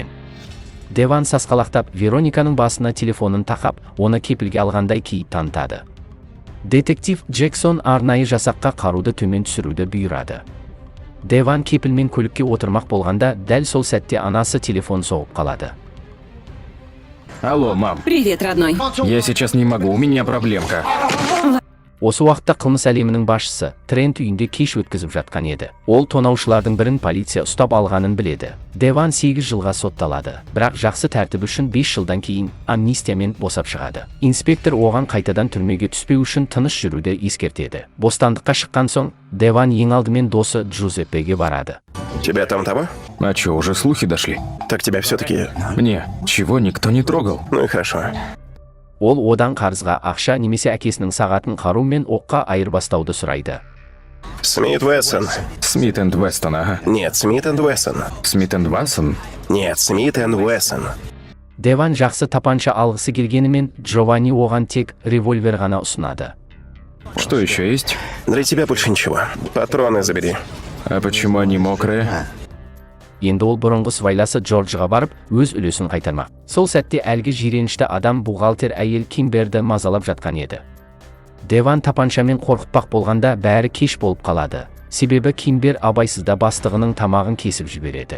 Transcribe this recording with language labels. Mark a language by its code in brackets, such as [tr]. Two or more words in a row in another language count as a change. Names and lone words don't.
[kk] Деван сасқалақтап, Верониканың басына телефонын тақап, оны кепілге алғандай кейіп танытады. Детектив Джексон арнайы жасаққа қаруды төмен түсіруді бұйырады. Деван кепілмен көлікке отырмақ болғанда, дәл сол сәтте анасы телефон соғып қалады. [ru] Алло, мам. Привет, родной. Я сейчас не могу, у меня проблемка. [kk] Осы уақытта қылмыс әлемінің басшысы Трент үйінде кеш өткізіп жатқан еді. Ол тонаушылардың бірін полиция ұстап алғанын біледі. Деван 8 жылға сотталады, бірақ жақсы тәртіп үшін 5 жылдан кейін амнистиямен босап шығады. Инспектор оған қайтадан түрмеге түспеу үшін тыныш жүруді ескертеді. Бостандыққа шыққан соң, Деван ең алдымен досы Джузеппеге барады. [ru] Тебя там того? А чё, уже слухи дошли? Так тебя все-таки... Мне, чего никто не трогал? Ну и хорошо. [kk] Ол одан қарызға ақша немесе әкесінің сағатын қару мен оққа айырбастауды сұрайды. [ru] Смит Вессон. Смит энд Вестон, ага. Нет, Смит энд Вессон. Смит энд Вессон? Нет, Смит энд Вессон. [kk] Деван жақсы тапанша алғысы келгенімен, Джованни оған тек револьвер ғана ұсынады. [ru] Что еще есть? Для тебя больше ничего. Патроны забери. А почему они мокрые? [kk] Енді ол бұрынғы сыбайласы Джорджға барып, өз үлесін қайтармақ. Сол сәтте әлгі жиренішті адам бухгалтер әйел Кимберді мазалап жатқан еді. Деван тапаншамен қорқытпақ болғанда бәрі кеш болып қалады. Себебі Кимбер абайсызда бастығының тамағын кесіп жібереді.